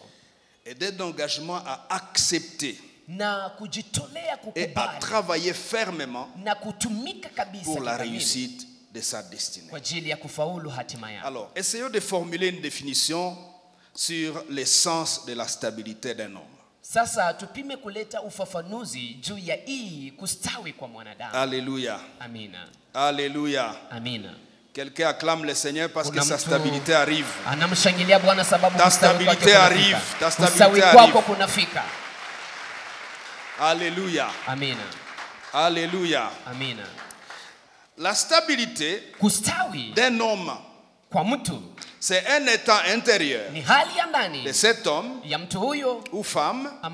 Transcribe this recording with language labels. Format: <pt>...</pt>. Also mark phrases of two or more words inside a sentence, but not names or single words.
<fr>et d'un engagement à accepter</fr> <sw>na kujitolea kukubali</sw> <fr>et à travailler fermement</fr> <sw>na kutumika kabisa</sw> <fr>pour la réussite de sa destinée.</fr> <sw>Kwa ajili ya kufaulu hatima yako.</sw> <fr>Alors, essayons de formuler une définition sur l'essence de la stabilité d'un homme.</fr> <sw>Sasa tupime kuleta ufafanuzi juu ya hii kustawi kwa mwanadamu.</sw> <fr>Alléluia.</fr> <sw>Amina.</sw> <fr>Alléluia.</fr> <sw>Amina.</sw> <fr>Quelqu'un acclame le Seigneur parce que sa stabilité arrive. Ta stabilité arrive. Ta stabilité arrive. Alléluia.</fr> <sw>Amen.</sw> <fr>Alléluia.</fr> <sw>Amen.</sw> <fr>La stabilité d'un homme, c'est un état intérieur de cet homme ou femme.</fr>